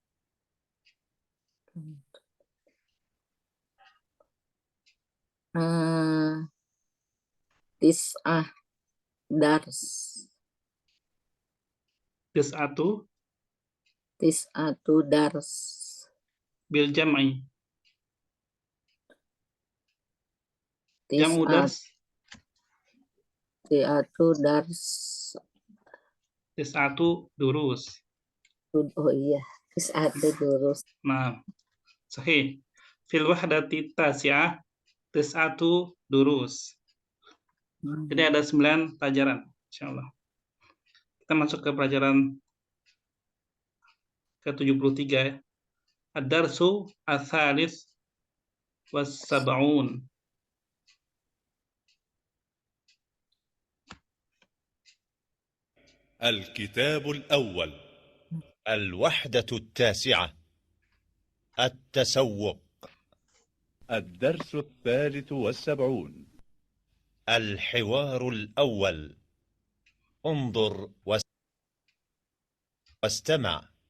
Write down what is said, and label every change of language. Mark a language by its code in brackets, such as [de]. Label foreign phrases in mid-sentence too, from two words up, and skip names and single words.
[ar] تسعة درس. تسعة تسعة درس. بالجمع. جمع درس. تسعة درس. تسعة دروس. [id] Oh iya, [ar] تسعة دروس. Nah, صحيح. في الوحدة التاسعة تسعة دروس. [id] Jadi ada 9 pelajaran, insyaallah. Kita masuk ke pelajaran ke-73 ya. [ar] الدرس الثالث والسبعون. الكتاب الأول الوحدة التاسعة التسوق الدرس 73 الحوار الأول انظر واستمع.